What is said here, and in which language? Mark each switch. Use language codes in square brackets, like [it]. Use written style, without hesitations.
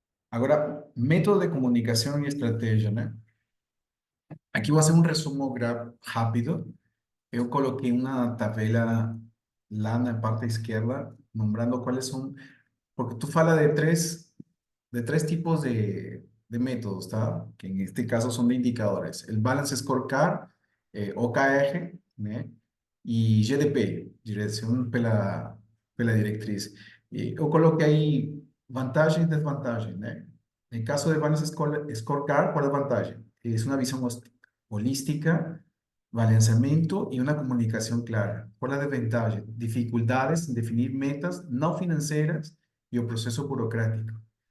[pt] Agora, método de comunicação e estratégia, né? Aqui vou fazer um resumo rápido. Eu coloquei uma tabela lá na parte esquerda, nombrando quais são, porque tu fala de tres tipos de métodos, ¿tá? [es] Que en este caso son de indicadores. El Balance Scorecard, OKR, ¿né? [pt] Y GDP, Direção pela Diretriz. Eu coloquei aí vantagem e desvantagem, né? [es] En caso de Balance Scorecard, ¿cuál es la vantagem? Es una visión holística, balanceamiento y una comunicación clara. ¿Cuál es la desventaja? Dificultades en definir metas no financieras y el proceso burocrático.